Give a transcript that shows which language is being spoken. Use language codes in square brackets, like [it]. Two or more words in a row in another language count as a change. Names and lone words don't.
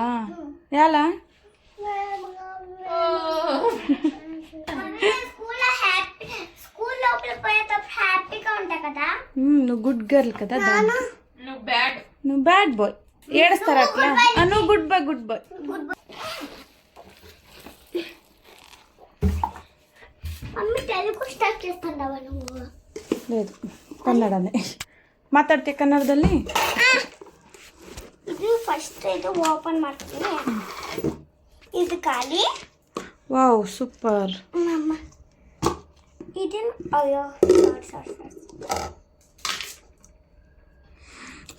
[te] ఎలా? నువ్వు [en] good girl [te] కదా. నువ్వు [en] bad boy. [te] ఏడుస్తారా అట్లా? నువ్వు [en] good boy. good boy. [te] తెలుగు స్టార్ట్ చేస్తున్నావా నువ్వు? లేదు, కన్నడనే [kn] ಮಾತಾಡ್ತೀಯ ಕನ್ನಡದಲ್ಲಿ. ಇದು ಫಸ್ಟ್ ಇದು ಓಪನ್ ಮಾಡ್ತೀನಿ. ಇದು ಖಾಲಿ. [en] wow super. [kn] ಅಮ್ಮ ಇದನ್ನು ಅಯ್ಯೋ ಸಾರಿ.